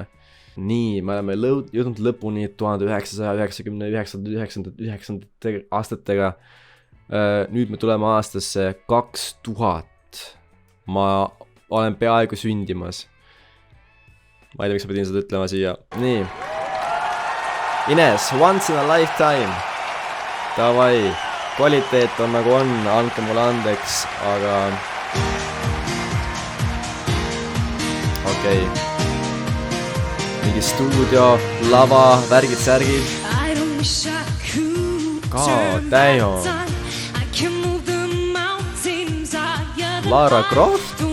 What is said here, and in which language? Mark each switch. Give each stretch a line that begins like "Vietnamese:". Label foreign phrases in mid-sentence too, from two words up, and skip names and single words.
Estonian: Nii, me oleme jõudnud lõpuni 1999 aastatega. Nüüd me tuleme aastasse 2000. Ma olen peaaegu sündimas. Ma ei tea, miks ma pidin seda ütlema siia. Nii. Ines, once in a lifetime. Davai. Kvaliteet on nagu on, andke mulle andeks, aga... Okei. Mingi stuudio, lava, värgid-särgid.
English: God damn. Lara Croft?